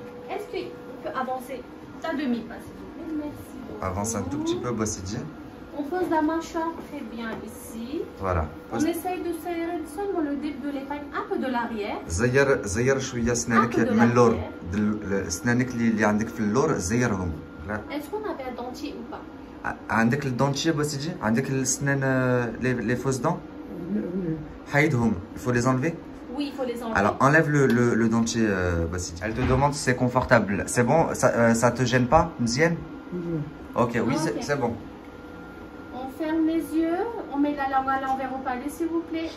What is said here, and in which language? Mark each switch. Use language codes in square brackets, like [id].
[fr] Est-ce qu'on peut avancer d'un demi-pas, s'il vous plaît? Merci beaucoup. Avance un tout petit peu, Bossidi. On pose la mâchoire très bien ici. Voilà. On essaye de serrer seulement le début de l'épingle, un peu de l'arrière. [ar] زير شوية سنانك [fr] Un peu de [ar] من اللور. [fr] l'arrière. [ar] سنانك اللي عندك في اللور زيرهم. [fr] Est-ce qu'on avait un dentier ou pas? [ar] عندك الدونتشي بوسيجي؟ عندك السنان [fr] les fausses dents؟ [ar] حيدهم. [fr] Il faut les enlever. Oui, il faut les enlever. Alors enlève le dentier Bossidji. Elle te demande si c'est confortable. C'est bon? Ça te gêne pas, Mzienne? Ok, oui, Ok. c'est bon. On ferme les yeux, on met la langue à l'envers au palais s'il vous plaît.